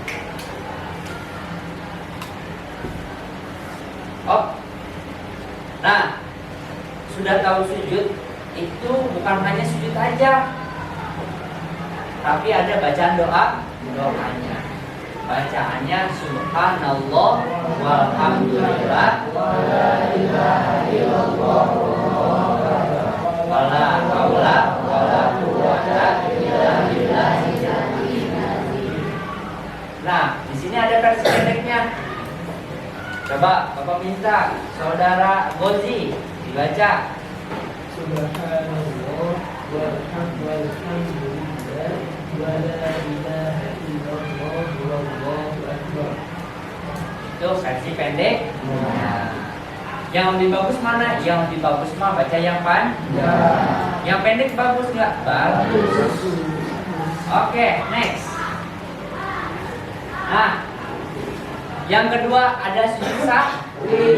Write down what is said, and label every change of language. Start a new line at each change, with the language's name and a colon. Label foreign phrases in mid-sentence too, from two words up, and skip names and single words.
Indonesian: Oh, nah, sudah tahu sujud itu bukan hanya sujud aja, tapi ada bacaan doanya.
Arabic: Bacaannya سبحان الله والحمد لله ولا إله إلا الله ولا حول ولا قوة إلا بالله.
Indonesian: Nah, di sini ada versi pendeknya. Coba Bapak minta saudara Gozi dibaca.
Arabic: سبحان الله والحمد لله ولا إله إلا الله والله أكبر.
Indonesian: Itu versi pendek. Nah, yang lebih bagus mana? Yang lebih bagus mah baca yang panjang. Yang pendek bagus nggak? Bagus. Oke, next. Nah, yang kedua ada sujud sahwi.